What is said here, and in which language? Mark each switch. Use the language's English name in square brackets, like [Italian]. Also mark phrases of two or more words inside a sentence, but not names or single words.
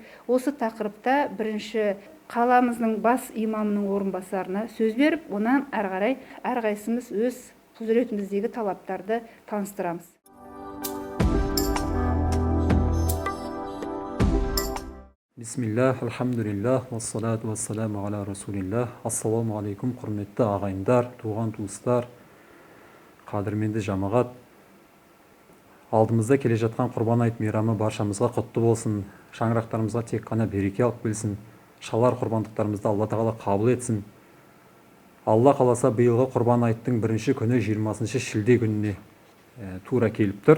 [Kazakh] Осы тақырыпта бірінші қаламыздың бас имамының орынбасарына сөз беріп, онан әрі қарай әрқайсымыз өз құзыретіміздегі талаптарды таныстырамыз. [Arabic] Бисмиллах, الحمد لله، والصلاة والسلام على رسول الله. السلام عليكم, [Kazakh] құрметті ағайындар, туған туыстар, қадірменді жамағат. Алдымызда келе жатқан Құрбан айт мейрамы баршамызға құтты болсын. Шаңырақтарымызға тек қана береке алып келсін. Шалар құрбандықтарымызды Алла тағала қабыл етсін. Алла қаласа биылғы Құрбан айттың бірінші күні 20 шілде күніне тура келіп тұр.